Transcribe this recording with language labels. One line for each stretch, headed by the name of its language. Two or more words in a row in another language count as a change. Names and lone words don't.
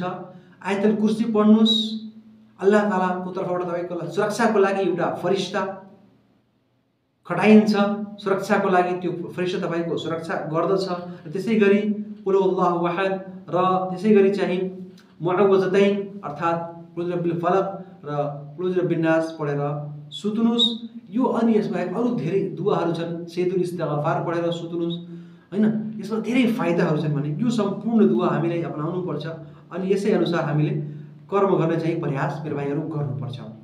Arabic: آية الكرسي
Nepali: पढ्नुहोस्। अल्लाह तालाको तर्फबाट तपाईँको सुरक्षाको लागि एउटा फरिस्ता खटाइन्छ, सुरक्षाको लागि त्यो फरिस्ता तपाईँको सुरक्षा गर्दछ। र त्यसै गरी
Arabic: قل هو الله أحد
Nepali: र त्यसै गरी चाहिँ मुअव्वज़तैन अर्थात्
Arabic: قل رب الفلق
Nepali: र
Arabic: قل رب الناس
Nepali: पढेर सुत्नुहोस्। यो अनि यसबाहेक अरू धेरै दुआहरू छन्,
Arabic: سيد الاستغفار
Nepali: पढेर सुत्नुहोस्, हैन। यसमा धेरै फाइदाहरू छन्। भने यो सम्पूर्ण दुआ हामीलाई अपनाउनु पर्छ अनि यसै अनुसार हामीले कर्म गर्ने चाहिँ प्रयास मेरो भाइहरू गर्नुपर्छ।